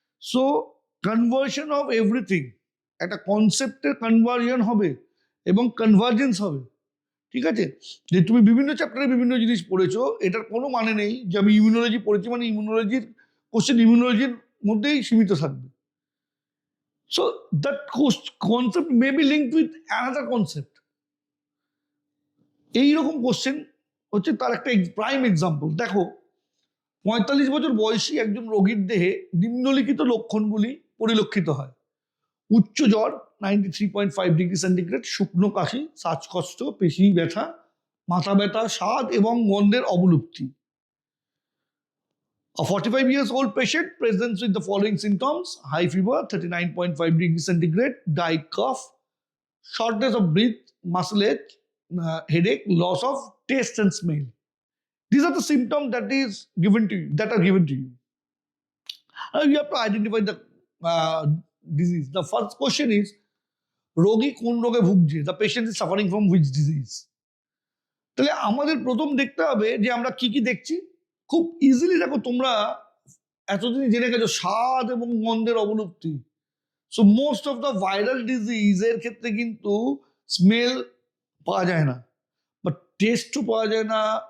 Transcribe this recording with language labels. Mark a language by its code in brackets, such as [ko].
[bn] So conversion of everything, একটা কনসেপ্টের conversion হবে এবং কনভার্জেন্স হবে, ঠিক আছে? যে তুমি বিভিন্ন চ্যাপ্টারে বিভিন্ন জিনিস পড়েছো, এটার কোনো মানে নেই যে আমি ইমিউনোলজি পড়েছি মানে ইমিউনোলজির কোশ্চেন ইমিউনোলজির মধ্যেই সীমিত থাকবে। [en] So that concept may be linked with another concept. [bn] এইরকম কোশ্চেন হচ্ছে তার একটা প্রাইম এক্সাম্পল। দেখো, 45 বছর বয়সী একজন রোগীর দেহে নিম্নলিখিত লক্ষণগুলি পরিলক্ষিত হয়: উচ্চ জ্বর 93.5 ডিগ্রি সেন্টিগ্রেড, শুকনো কাশি, শ্বাসকষ্ট, পেশি ব্যথা, মাথা ব্যথা, স্বাদ এবং গন্ধের অবলুপ্তি। [en] A 45 years old patient presents with the following symptoms: high fever 39.5 degrees centigrade, dry cough, shortness of breath, muscle ache, headache, loss of taste and smell. These are the symptoms that are given to you. You have to identify the disease. The first question is, [bn] রোগী কোন রোগে ভুগছে? [en] The patient is suffering from which disease? [bn] তাহলে আমাদের প্রথম দেখতে হবে যে আমরা কি কি দেখছি। খুব ইজিলি দেখো, তোমরা এতদিন জেনে গেছো স্বাদ এবং গন্ধের অবলুপ্তি। [en] so most of the [bn] viral ডিজিজের ক্ষেত্রে কিন্তু স্মেল পাওয়া যায় না, বাট টেস্টও পাওয়া যায় না।